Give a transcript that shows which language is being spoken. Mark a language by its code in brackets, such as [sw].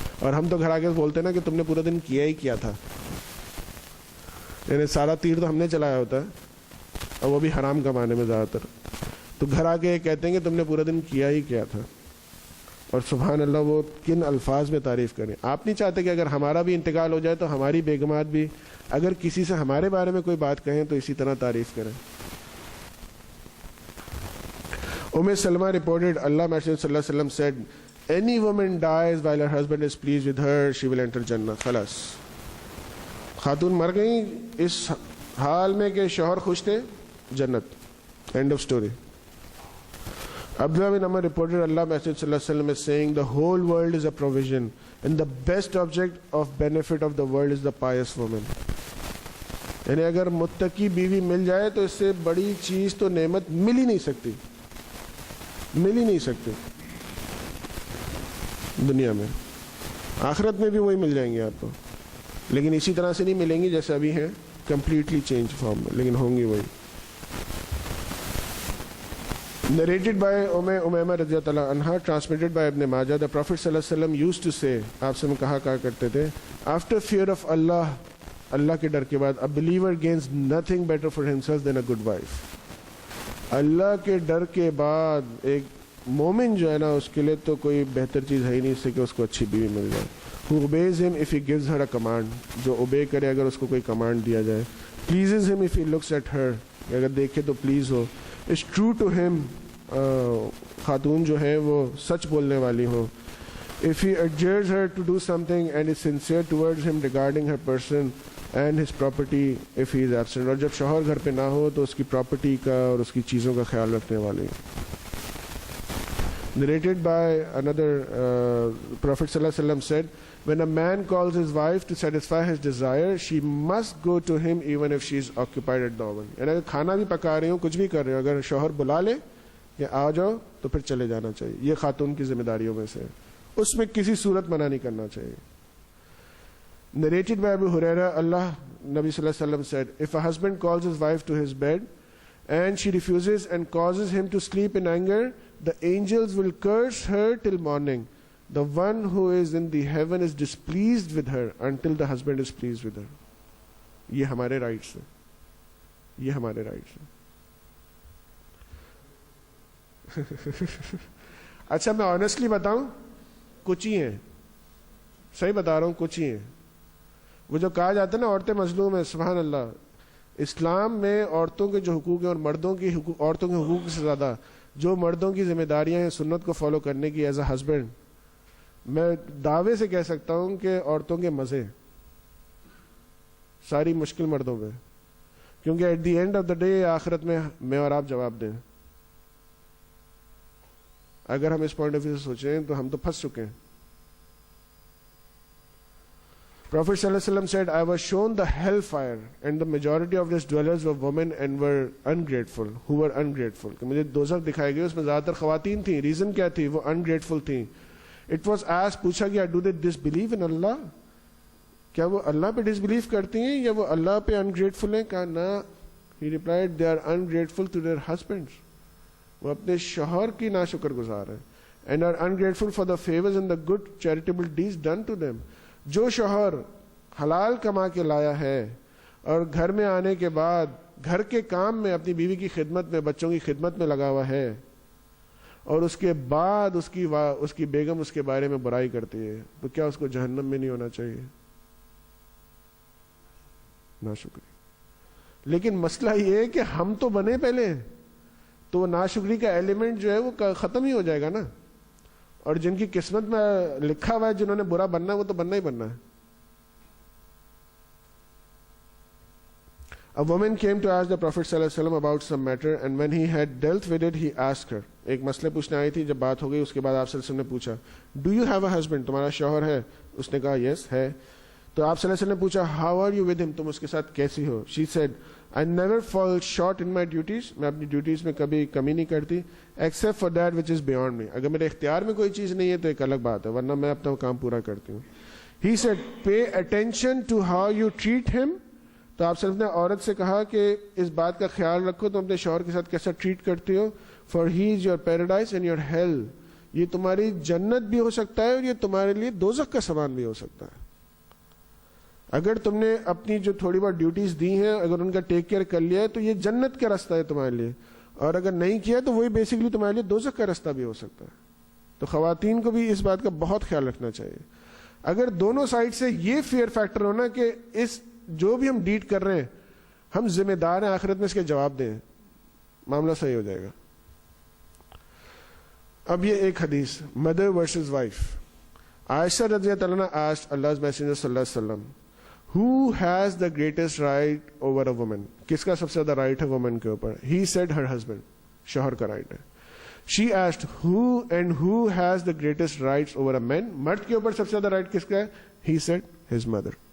[ur] اور ہم تو گھر آ کے بولتے ہیں نا کہ تم نے پورا دن کیا ہی کیا تھا, یعنی سارا تیر تو ہم نے چلایا ہوتا ہے, اور وہ بھی حرام کمانے میں زیادہ تر. تو گھر آ کے کہتے ہیں کہ تم نے پورا دن کیا ہی کیا تھا. اور سبحان اللہ وہ کن الفاظ میں تعریف کریں. آپ نہیں چاہتے کہ اگر ہمارا بھی انتقال ہو جائے تو ہماری بیگمات بھی اگر کسی سے ہمارے بارے میں کوئی بات کہیں تو اسی طرح تعریف کریں. [en] Umm Salama reported Allah Messenger صلی اللہ علیہ وسلم said, any woman dies while her husband is pleased with her, she will enter Jannah. [ur] خلاص, خاتون مر گئیں اس حال میں کہ شوہر خوش تھے, جنت. [en] End of story. Abdullah bin Amr reported Allah Messenger صلی اللہ علیہ وسلم is saying, the whole world is a provision and the best object of benefit of the world is the pious woman. [ur] یعنی اگر متقی بیوی مل جائے تو اس سے بڑی چیز تو نعمت مل ہی نہیں سکتی, مل ہی نہیں سکتی دنیا میں. آخرت میں بھی وہی مل جائیں گے آپ کو, لیکن اسی طرح سے نہیں ملیں گی جیسے ابھی ہیں, [en] completely change form [ur] میں, لیکن ہوں گی وہی. [en] Narrated by Umayma رضی اللہ عنہ, transmitted by Ibn Majah, the Prophet صلی اللہ علیہ وسلم used to say, [ur] آپ سے میں کہا کرتے تھے, [en] after fear of Allah, [ur] اللہ کے ڈر کے بعد, [en] a believer gains nothing better for himself than a good wife. [ur] اللہ کے ڈر کے بعد ایک مومن جو ہے نا اس کے لیے تو کوئی بہتر چیز ہے ہی نہیں اس سے کہ اس کو اچھی بیوی مل جائے. [en] Who obeys him if he gives her a command, [ur] جو obey کرے اگر اس کو کوئی کمانڈ دیا جائے. [en] Pleases him if he looks at her, [ur] اگر دیکھے تو please ہو. [en] Is true to him, [ur] خاتون جو ہے وہ سچ بولنے والی ہو. [en] If he adjures her to do something and is sincere towards him regarding her person and his property if he is absent, [ur] اور جب شوہر گھر پہ نہ ہو تو اس کی پراپرٹی کا اور اس کی چیزوں کا خیال رکھنے والی. [en] Narrated by another Prophet صلی اللہ علیہ وسلم said, when a man calls his wife to satisfy his desire, she must go to him even if she is occupied at the oven. [ur] یعنی اگر کھانا بھی پکا رہی ہوں, کچھ بھی کر رہی ہوں, اگر شوہر بلا لے کہ آ جاؤ تو پھر چلے جانا چاہیے. یہ خاتون کی ذمہ داریوں میں سے ہے, اس میں کسی صورت منع نہیں کرنا چاہیے. [en] Narrated by Abu Huraira, Allah Nabi sallallahu alaihi wasallam said, if a husband calls his wife to his bed and she refuses and causes him to sleep in anger, the angels will curse her till morning. The one who is in the heaven is displeased with her until the husband is pleased with her. [ur] یہ ہمارے rights ہیں, یہ ہمارے rights ہیں. اچھا میں honestly بتاؤں, کچھ ہی ہیں, صحیح بتا رہا ہوں, کچھ ہی ہیں. وہ جو کہا جاتا ہے نا عورتیں مظلوم ہیں, سبحان اللہ, اسلام میں عورتوں کے جو حقوق ہیں اور مردوں کے حقوق, عورتوں کے حقوق سے زیادہ جو مردوں کی ذمہ داریاں ہیں سنت کو فالو کرنے کی [en] as a husband, [ur] میں دعوے سے کہہ سکتا ہوں کہ عورتوں کے مزے ساری مشکل مردوں پہ, کیونکہ [en] at the end of the day [ur] آخرت میں اور آپ جواب دیں. اگر ہم اس [en] point of view [ur] سے سوچیں تو ہم تو پھنس چکے ہیں. [en] Prophet sallallahu alaihi wasallam said, I was shown the hellfire and the majority of its dwellers were women and were ungrateful, who were ungrateful. [ur] کہ مجھے دوزخ دکھائے گئے, اس میں زیادہ تر خواتین تھیں. ریزن کیا تھی؟ وہ ungrateful تھیں. [en] It was asked, [ur] پوچھا گیا, [en] do they disbelieve in Allah? [ur] کیا وہ اللہ پہ ڈسبلیف کرتی ہیں یا وہ اللہ پہ ungrateful ہیں؟ کہا نا. [en] He replied, they are ungrateful to their husbands. [ur] وہ اپنے شوہر کی ناشکر گزار ہیں. [en] And are ungrateful for the favors and the good charitable deeds done to them. [ur] جو شوہر حلال کما کے لایا ہے اور گھر میں آنے کے بعد گھر کے کام میں اپنی بیوی کی خدمت میں, بچوں کی خدمت میں لگا ہوا ہے, اور اس کے بعد اس کی بیگم اس کے بارے میں برائی کرتی ہے, تو کیا اس کو جہنم میں نہیں ہونا چاہیے؟ ناشکری. لیکن مسئلہ یہ ہے کہ ہم تو بنے پہلے ہیں، تو وہ ناشکری کا ایلیمنٹ جو ہے وہ ختم ہی ہو جائے گا نا. اور جن کی قسمت میں لکھا ہوا ہے جنہوں نے برا بننا ہے وہ تو بننا ہی بننا ہے. [en] A woman came to ask the Prophet ﷺ about some matter, and when he had dealt with it, he asked her. [ur] ایک مسئلہ پوچھنے آئی تھی، جب بات ہو گئی اس کے بعد آپ صلی اللہ علیہ وسلم نے پوچھا [en] Do you have a husband؟ [ur] تمہارا شوہر ہے؟ اس نے کہا yes ہے. [en] تو آپ صلی اللہ علیہ وسلم نے پوچھا How are you with him؟ [ur] تم اس کے ساتھ کیسی ہو؟ [en] She said I never fall short in my duties. [ur] میں اپنی ڈیوٹیز میں کبھی کمی نہیں کرتی [en] except for that which is beyond me. [ur] اگر میرے اختیار میں کوئی چیز نہیں ہے تو ایک الگ بات ہے، ورنہ میں اپنا کام پورا کرتی ہوں. [en] He said pay attention to how you treat him. [ur] تو آپ صرف نے عورت سے کہا کہ اس بات کا خیال رکھو تم اپنے شوہر کے ساتھ کیسا ٹریٹ کرتی ہو. [en] For he is your paradise and your hell. [ur] یہ تمہاری جنت بھی ہو سکتا ہے اور یہ تمہارے لیے دوزخ کا سامان بھی ہو سکتا ہے. اگر تم نے اپنی جو تھوڑی بہت ڈیوٹیز دی ہیں اگر ان کا ٹیک کیئر کر لیا ہے تو یہ جنت کا راستہ ہے تمہارے لیے، اور اگر نہیں کیا تو وہی بیسکلی تمہارے لیے دوزخ کا راستہ بھی ہو سکتا ہے. تو خواتین کو بھی اس بات کا بہت خیال رکھنا چاہیے. اگر دونوں سائڈ سے یہ فیئر فیکٹر ہونا کہ اس جو بھی ہم ڈیٹ کر رہے ہیں ہم ذمہ دار ہیں، آخرت میں اس کے جواب دیں، معاملہ صحیح ہو جائے گا. [en] اب یہ ایک حدیث مدر ورسز وائف. عائشہ رضی اللہ عنہا آسکڈ Allah's Messenger صلی اللہ علیہ وسلم who has the greatest right over a woman؟ [ur] کس کا سب سے زیادہ رائٹ ہے وومن کے اوپر؟ [en] He said her husband. [ur] شوہر کا رائٹ ہے. [en] She asked who has the greatest rights over a man؟ [ur] مرد کے اوپر سب سے زیادہ رائٹ کس کا ہے؟ [en] He said his mother.